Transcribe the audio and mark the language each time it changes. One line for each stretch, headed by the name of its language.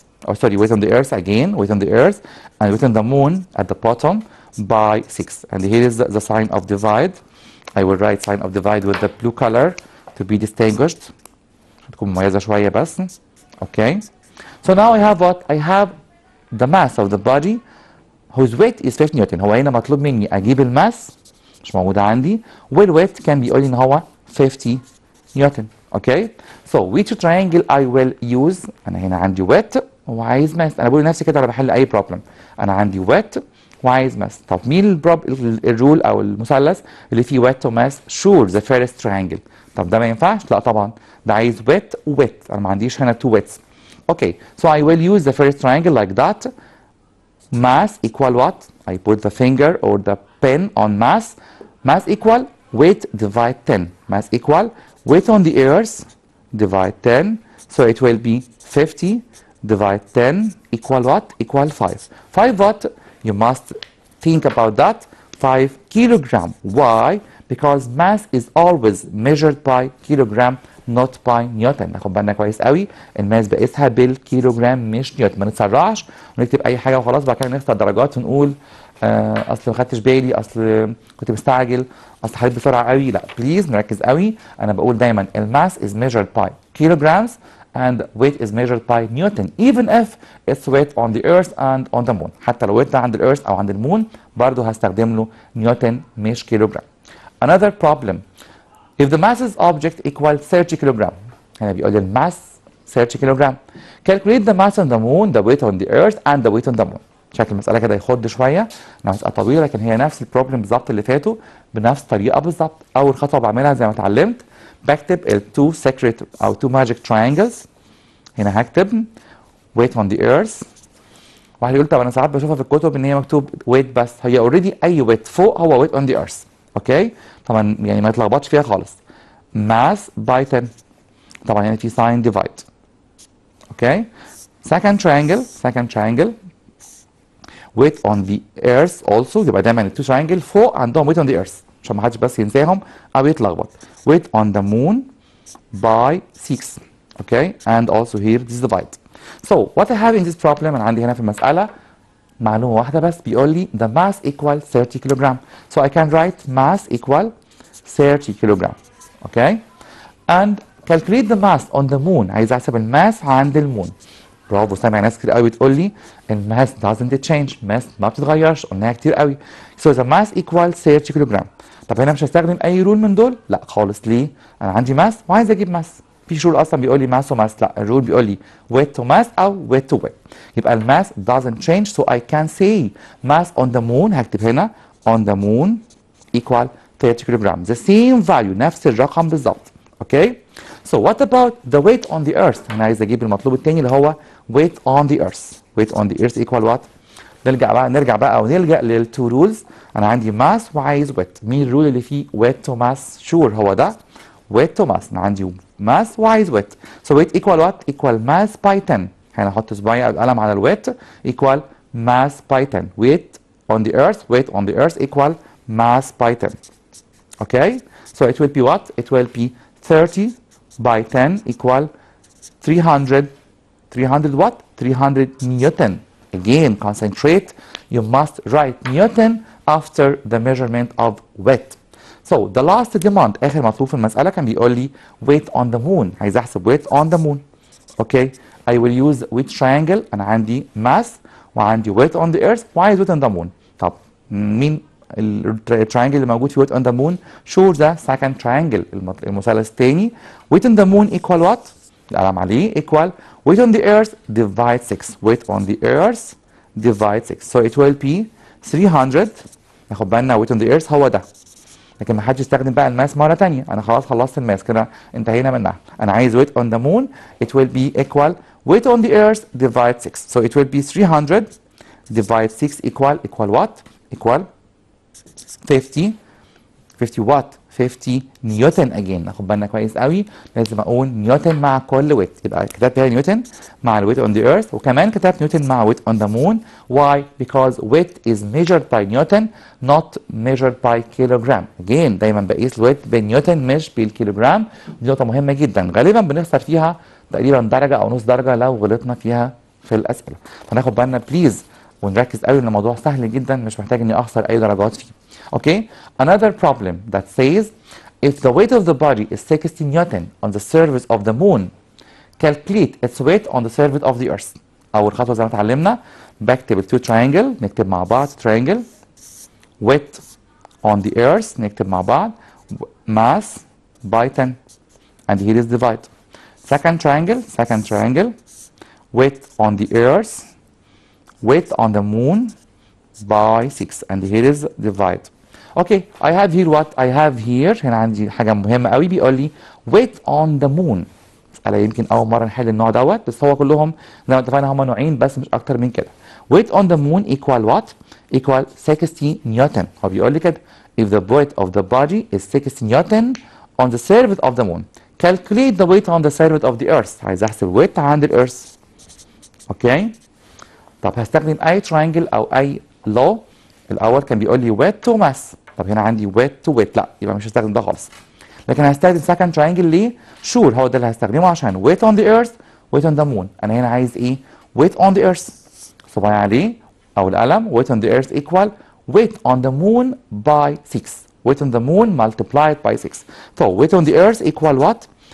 English: Oh, sorry, weight on the earth again. Weight on the earth and weight on the moon at the bottom by 6. And here is the sign of divide. I will write sign of divide with the blue color to be distinguished.
Arabic: تكون مميزة شوية بس. Okay.
English: So now I have what? I have the mass of the body whose weight is 50 Newton.
Arabic: هو هنا مطلوب مني أجيب الماس مش موجودة عندي والويت كان بيقول لي إن هو 50 نيوتن.
English: Okay. So which triangle I will use؟
Arabic: أنا هنا عندي weight وعايز ماس. أنا بقول لنفسي كده وأنا بحل أي problem. أنا عندي weight وعايز ماس. طب مين الرول او المثلث اللي فيه ويت وماس؟
English: Sure the first triangle.
Arabic: طب ده ما ينفعش؟ لا طبعا ده عايز ويت وويت، انا ما عنديش هنا تو ويتس.
English: Okay so I will use the first triangle like that. Mass equal what? I put the finger or the pen on mass. Mass equal weight divide 10. Mass equal weight on the earth divide 10, so it will be 50 divide 10 equal what? Equal 5. 5 what? You must think about that. 5 kilogram. Why? Because mass is always measured by kilogram not by newton.
Arabic: ناخد بالنا كويس قوي، الماس بقيسها بالكيلوجرام مش نيوتن. ما نتسرعش ونكتب اي حاجه وخلاص بعد كده نختار درجات ونقول اصل ما خدتش بالي، اصل كنت مستعجل، اصل حليت بسرعه قوي. لا بليز نركز قوي. انا بقول دايما الماس
English: is measured by kilograms and weight is measured by Newton even if it's weight on the earth and on the moon.
Arabic: حتى لو weight ده عند الارث او عند المون برضه هستخدم له نيوتن مش كيلوجرام.
English: Another problem, if the masses object equals 30 kilogram,
Arabic: هنا بيقول لي الماس 30 kilogram.
English: Calculate the mass on the moon, the weight on the earth and the weight on the moon.
Arabic: شكل المسألة كده يخض شوية، انها مسألة طويلة لكن هي نفس البروبلم بالظبط اللي فاتوا بنفس الطريقة بالظبط. أول خطوة بعملها زي ما اتعلمت بكتب ال two secret أو two magic triangles. هنا هكتب weight on the earth. واحد يقول طب أنا ساعات بشوفها في الكتب إن هي مكتوب weight بس، هي already أي weight فوق هو weight on the earth. أوكي؟ طبعا يعني ما يتلخبطش فيها خالص. mass by 10. طبعا هنا في sign divide. أوكي؟ second triangle weight on the earth also. يبقى دايما التو triangle فوق عندهم weight on the earth عشان ما حدش بس ينساهم او يتلخبط.
English: weight on the moon by 6. okay, and also here this divide. So what I have in this problem،
Arabic: انا عندي هنا في المسألة معلومة واحدة بس، بيقول لي
English: the mass equal 30 kilogram. So I can write mass equal 30 kilogram. okay, and calculate the mass on the moon.
Arabic: عايز احسب الماس عند المون. برافو، سامع ناس كتير قوي بتقول لي الماس
English: doesn't change،
Arabic: ماس ما بتتغيرش، قلناها كتير قوي.
English: So the mass equal 30 kilogram.
Arabic: طب هنا مش هستخدم اي رول من دول؟ لا خالص. ليه؟ انا عندي ماس وعايز اجيب ماس. في رول اصلا بيقول لي ماس وماس، لا الرول بيقول لي weight to mass او weight to weight. يبقى الماس
English: doesn't change، so I can say mass on the moon.
Arabic: هكتب هنا on the moon equal 30 كيلوجرام.
English: The same value،
Arabic: نفس الرقم بالظبط. اوكي؟
English: So what about the weight on the earth؟
Arabic: أنا عايز أجيب المطلوب التاني اللي هو
English: weight on the earth. weight on the earth equal what؟
Arabic: نرجع بقى ونلجأ للتو رولز. أنا عندي mass وعايز weight. مين الرول اللي فيه weight to mass؟ sure هو ده weight to mass. أنا عندي mass وعايز weight.
English: So weight equal what؟ equal mass by 10.
Arabic: هنا أحط صباعي أو القلم على الويت
English: equal mass by 10. weight on the earth equal mass by 10. Okay? So it will be what? It will be 30 by 10 equal 300. 300 what? 300 Newton. Again, concentrate. You must write Newton after the measurement of weight. So the last demand،
Arabic: آخر مطلوب في المسألة كان بيقول لي
English: weight on the moon.
Arabic: عايز أحسب
English: weight on the moon. Okay. I will use which triangle؟
Arabic: أنا عندي mass وعندي weight on the earth وعايز weight on the moon. طب مين التراينجل اللي موجود في weight on the moon؟ sure ده second triangle، المثلث الثاني.
English: weight on the moon equal what؟
Arabic: القلم عليه
English: equal weight on the earth divide 6. weight on the earth divide 6. so it will be 300.
Arabic: ناخد بالنا weight on the earth هو ده، لكن ما حدش يستخدم بقى الماس مرة تانية. أنا خلاص خلصت الماس كده انتهينا منها. أنا عايز
English: weight on the moon. it will be equal weight on the earth divide 6. so it will be 300 divide 6 equal what؟ equal 50 what؟ 50 newton.
Arabic: again ناخد بالنا كويس قوي، لازم اقول نيوتن مع كل ويت. يبقى كتبت هنا نيوتن مع الويت on the earth وكمان كتبت نيوتن مع ويت on the moon.
English: why؟ because weight is measured by Newton not measured by kilogram.
Arabic: again دايما بقيس الويت بالنيوتن مش بالكيلوجرام. دي نقطة مهمة جدا، غالبا بنخسر فيها تقريبا درجة او نص درجة لو غلطنا فيها في الأسئلة. فناخد بالنا بليز ونركز قوي ان الموضوع سهل جدا، مش محتاج اني اخسر اي درجات فيه.
English: Okay, another problem that says if the weight of the body is 60 Newton on the surface of the moon, calculate its weight on the surface of the earth.
Arabic: أول خطوة زي ما اتعلمنا بكتب التو triangle، نكتب مع بعض triangle weight on the earth، نكتب مع بعض
English: mass by 10 and here is divide. second triangle weight on the earth weight on the moon by 6 and here is divide. Okay, I have here what I have here.
Arabic: هنا عندي حاجة مهمة قوي، بيقول لي weight on the moon. مسألة يمكن أول مرة نحل النوع دوت، بس هو كلهم زي ما اتفقنا هم نوعين بس مش أكتر من كده.
English: weight on the moon equal what؟ equal 60 newton.
Arabic: هو بيقول لي كده
English: if the weight of the body is 60 newton on the surface of the moon. Calculate the weight on the surface of the earth.
Arabic: عايز احسب weight عند الارث. اوكي. طب هستخدم اي triangle او اي law. الاول كان بيقول لي weight to mass. طب هنا عندي weight to weight، لا يبقى مش هستخدم ده خالص. لكن هستخدم second triangle ليه؟ sure هو ده اللي هستخدمه عشان weight on the earth weight on the moon. انا هنا عايز ايه؟
English: weight on the earth. صباعي عليه او القلم weight on the earth equal weight on the moon by 6. Weight on the moon multiplied by 6. So weight on the earth equal what?